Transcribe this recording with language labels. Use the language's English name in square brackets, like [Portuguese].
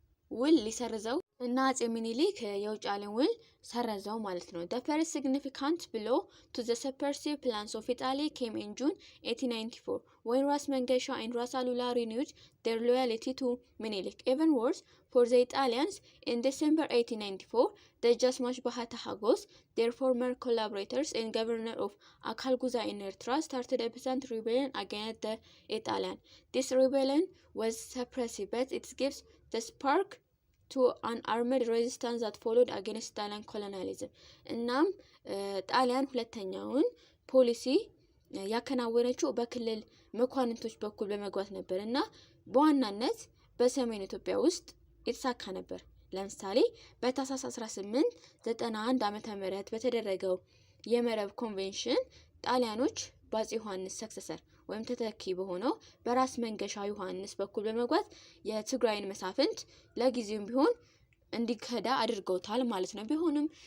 [Amharic] ውል ሊሰርዘው እና አጼ ሚኒሊክ የውጫሌን ውል ሰረዘው ማለት ነው። [English] The first significant blow to the subversive plans of Italy came in June 1894 when Ras Mangasha and Ras Alula renewed their loyalty to Menelik. Even worse for the Italians, in December 1894, the Jasmash Bahata Hagos, their former collaborators and governor of Akalguza in Ertra, started a peasant rebellion against the Italian. This rebellion was suppressive, but it gives the spark to an armed resistance that followed against Italian colonialism. [Amharic] እናም ጣሊያን ሁለተኛውን ፖሊሲ ያከናወነችው በክልል መኳንንቶች በኩል በመግባት ነበር እና በዋናነት በሰሜን ኢትዮጵያ ውስጥ የተሳካ ነበር። ለምሳሌ በታህሳስ 1891 ዓ.ም በተደረገው የመረብ ኮንቬንሽን ጣሊያኖች በአፄ ዮሐንስ ሰክሰሰር ወይም ተተኪ በሆነው በራስ መንገሻ ዮሐንስ በኩል በመግባት የትግራይን መሳፍንት ለጊዜውም ቢሆን እንዲከዳ አድርገውታል ማለት ነው። ቢሆንም